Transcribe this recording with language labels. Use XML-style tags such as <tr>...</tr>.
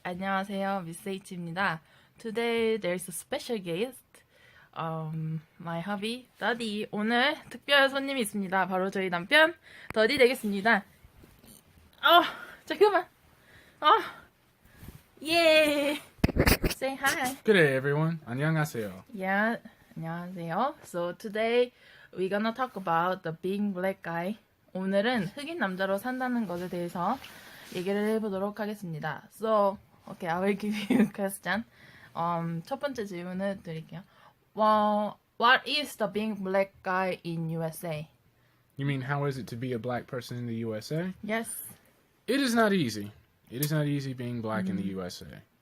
<ko>안녕하세요,</ko> <en>Miss H입니다. Today there's a special guest. My hubby, Daddy.</en> <ko>오늘 특별 손님이 있습니다. 바로 저희 남편, 더디 되겠습니다. 잠깐만.</ko> <en>예. Say hi. Good day, everyone.</en> <ko>안녕하세요. Yeah, 안녕하세요.</ko> <en>So today we're gonna talk about the being black guy.</en> <ko>오늘은 흑인 남자로 산다는 것에 대해서 얘기를 해보도록 하겠습니다.</ko> <en>So, okay, I will give you a question.</en> <ko>첫 번째 질문을 드릴게요.</ko> <en>Well, what is the being black guy in USA? You mean how is it to be a black person in the USA? Yes. It is not easy. It is not easy being black in the USA.</en>